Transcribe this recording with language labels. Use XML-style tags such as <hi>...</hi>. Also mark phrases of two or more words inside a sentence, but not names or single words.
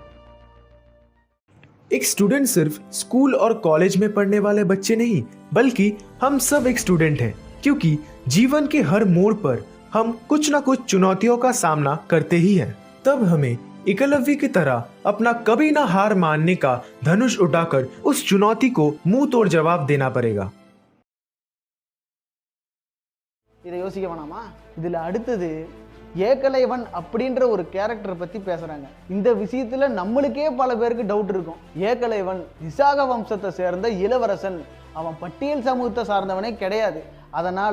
<hi>एक स्टूडेंट सिर्फ स्कूल और कॉलेज में पढ़ने वाले बच्चे नहीं, बल्कि हम सब एक स्टूडेंट हैं, क्योंकि जीवन के हर मोड़ पर हम कुछ ना कुछ चुनौतियों का सामना करते ही हैं। तब हमें एकलव्य की तरह अपना कभी ना हार मानने का धनुष उठाकर उस चुनौती को मुंह तोड़ जवाब देना पड़ेगा।</hi> <ta>இதை யோசிக்க வேணாமா? இதுல அடுத்தது ஏகலைவன் அப்படின்ற ஒரு கேரக்டரை பத்தி பேசுறாங்க. இந்த விஷயத்துல நம்மளுக்கே பல பேருக்கு டவுட் இருக்கும். ஏகலைவன் விசாக வம்சத்தை சேர்ந்த இளவரசன், அவன் பட்டியல் சமூகத்தை சார்ந்தவனே கிடையாது.</ta>